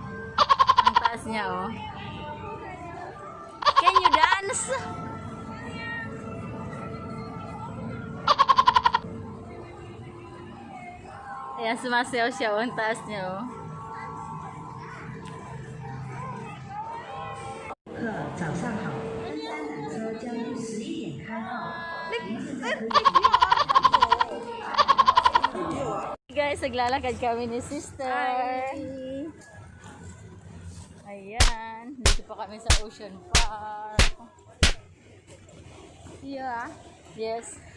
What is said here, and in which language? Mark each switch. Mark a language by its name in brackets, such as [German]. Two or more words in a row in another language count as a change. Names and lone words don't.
[Filipino] Ang taas niya oh. [English] Can you dance? [Filipino] Ayan, sumasayaw siya oh. Ang taas niya oh. [Chinese] 早上好，登山缆车将于11点开号。 [Filipino] Guys, naglalakad kami ni sister. Hi. Ayan, dito pa kami sa Ocean Park. [English] Yeah. Yes.